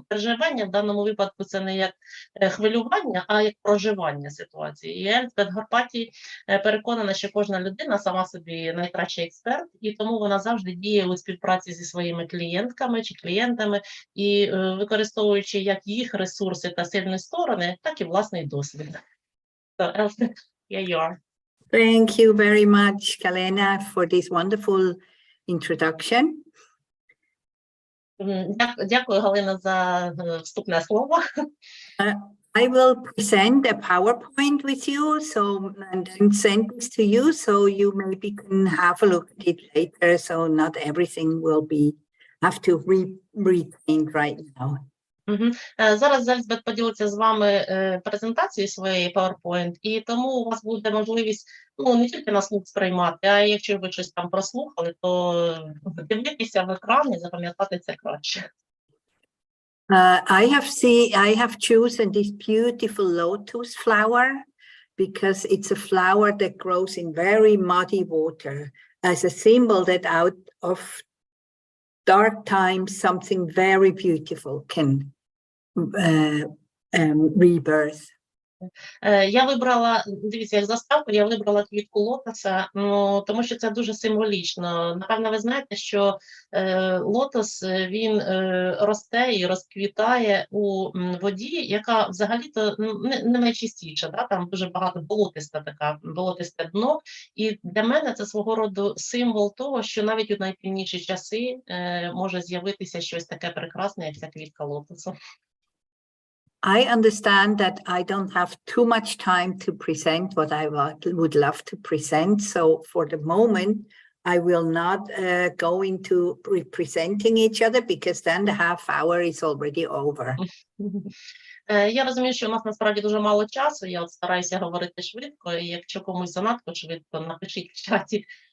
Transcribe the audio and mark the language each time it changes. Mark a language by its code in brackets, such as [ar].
[uk] Переживання в даному випадку це не як хвилювання, а як проживання ситуації. І Елізабет Хорбаті переконана, що кожна людина сама собі найкращий експерт, і тому вона завжди діє у співпраці зі своїми клієнтками чи клієнтами, і використовуючи як їх ресурси та сильні сторони, так і власний досвід. [en] So, Elizabeth, here you are. Thank you very much, Kalena, for this wonderful introduction. [uk] Дякую, Галина, за вступне слово. [en] I will present a PowerPoint with you, and then send this to you, so you maybe can have a look at it later, so not everything will be have to retain right now. [uk] Зараз Елізабет поділиться з вами презентацією своєї PowerPoint, і тому у вас буде можливість не тільки на слух сприймати, а якщо ви щось там прослухали, то дивитися в екран і запам'ятати це краще. [en] I have chosen this beautiful lotus flower because it's a flower that grows in very muddy water as a symbol that out of dark times something very beautiful can rebirth. [uk] Я вибрала, дивіться, як заставку, я вибрала квітку лотоса, тому що це дуже символічно. Напевно, ви знаєте, що лотос, він росте і розквітає у воді, яка взагалі-то не найчистіша, да? Там дуже багато болотисте дно. І для мене це свого роду символ того, що навіть у найтемніші часи може з'явитися щось таке прекрасне, як ця квітка лотосу. [en] I understand that I don't have too much time to present what I would love to present. So for the moment, I will not go into representing each other because then the half hour is already over. [uk] Я розумію, що у нас насправді дуже мало часу, я стараюся говорити швидко, і якщо комусь занадто швидко, напишіть в чаті.